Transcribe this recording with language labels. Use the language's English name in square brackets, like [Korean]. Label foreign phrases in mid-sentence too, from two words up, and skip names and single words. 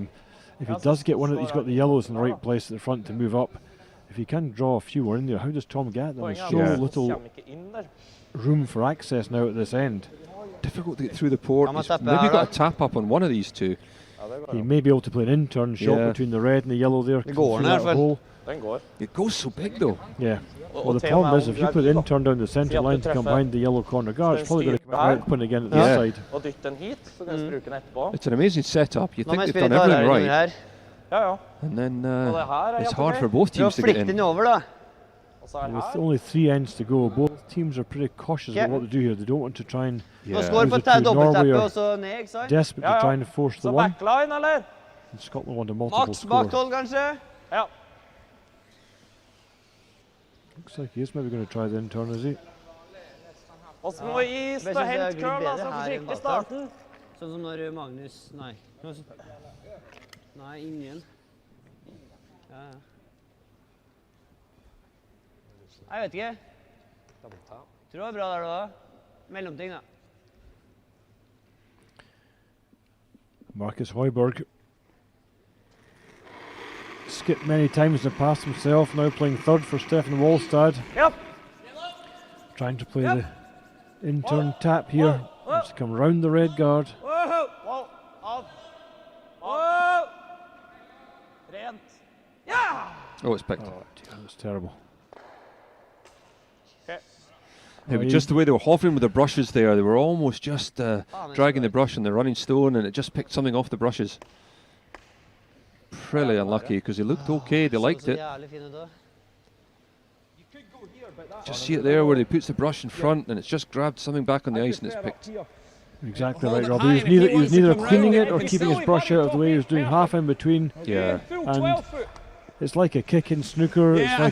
[English] If he does get one, he's got the yellows in the right place at the front to move up. If he can draw a few more in there, how does Tom get them? There's so little room for access now at this end. Difficult to get through the port. He's maybe got a tap up on one of these two. He may be able to play an in-turn shot between the red and the yellow there. [Norwegian] går den här, [English] Hole. It goes so big though. Yeah. Well, the problem is if you put the in-turn down the centre line to come behind the yellow corner guard, it's probably going to come out and put it again at the side. [Norwegian] Og dytt den hit, så kan jeg bruke den etterpå. [English] It's an amazing setup. You [Norwegian] Nå må [English] think [Norwegian] jeg [English] they've [Norwegian] spille [English] done everything [Norwegian] klarere [English] right, [Norwegian] Ja, ja. [English] and then [Norwegian] Og det her [English] it's [Norwegian] helt [English] hard [Norwegian] ok. [English] for both [Norwegian] Prøv å [English] teams to get [Norwegian] flikke [English] in. [Norwegian] den over, da. Og så er [English] With [Norwegian] her. [English] only 3 ends to go, both teams are pretty cautious Yeah. about what to do here. They don't want to try and [Norwegian] Nå skår på [English] Those are two. Norway [Norwegian] dobbeltteppe [English] are [Norwegian] og så ned, ikke sant? [English] desperate [Norwegian] Ja, [English] to [Norwegian] ja. [English] try and force the [Norwegian] Så [English] one. [Norwegian] backline, eller? [English] And Scotland want a multiple [Norwegian] Maks [English] score. [Norwegian] bak 12, kanskje? Ja. [English] Looks like he is maybe going to try the in-turn, is he? [Norwegian] Og så må vi Men stå jeg synes helt det er curl, bedre altså, her enn forsiktig i bak starten. Sånn som når Magnus... Nei. Nei, ingen. Ja, ja. Jeg vet ikke. Tror det var bra der da. Mellomting, da. [English] Marcus Højberg skipped many times in the past himself, now playing third for Stefan Walstad. Yep. Trying to play the in-turn tap here. Wants to come round the red guard. Wow. Wow. Av. Wow. [Norwegian] Rent. Ja! [English] Oh, it's picked. Oh, dear, that's terrible. It was just the way they were hovering with the brushes there. They were almost just dragging the brush on the running stone, and it just picked something off the brushes. Really unlucky because they looked okay. They liked [Norwegian] Så [English] it. [Norwegian] jævlig fin ut da. [English] Just see it there where he puts the brush in front, and it's just grabbed something back on the ice, and it's picked. Exactly Hold right, it Rob. high, He and if he was wants to neither come cleaning round it or it, he keeping can his brush out of the way. He was doing half in between. Yeah. And it's like a kick in snooker. Yeah, It's